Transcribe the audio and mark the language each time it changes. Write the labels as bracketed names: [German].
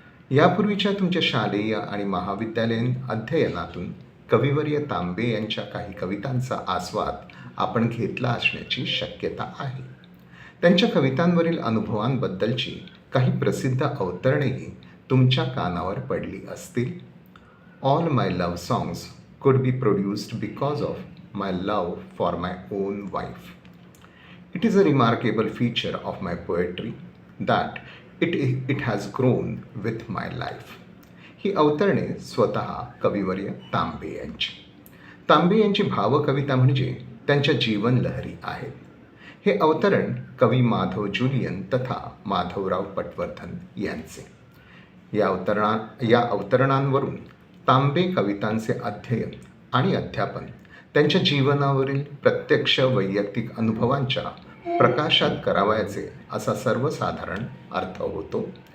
[Marathi] यापूर्वीच्या तुमच्या शालेय आणि महाविद्यालयीन अध्ययनातून कविवर्य तांबे यांच्या काही कवितांचा आस्वाद आपण घेतला असण्याची शक्यता आहे. त्यांच्या कवितांवरील अनुभवांबद्दलची काही प्रसिद्ध अवतरणेही तुमच्या कानावर पडली असतील. [English] All my love songs could be produced because of my love for my own wife. It is a remarkable feature of my poetry that it has grown with my life. [Marathi] ही अवतरणे स्वतः कविवर्य तांबे यांची. तांबे यांची भावकविता म्हणजे त्यांच्या जीवनलहरी आहेत. हे अवतरण कवी माधव जुलियन तथा माधवराव पटवर्धन यांचे. या अवतरणांवरून तांबे कवितांचे अध्ययन आणि अध्यापन त्यांच्या जीवनावरील प्रत्यक्ष वैयक्तिक अनुभवांच्या प्रकाशात करावयाचे असा सर्वसाधारण अर्थ होतो.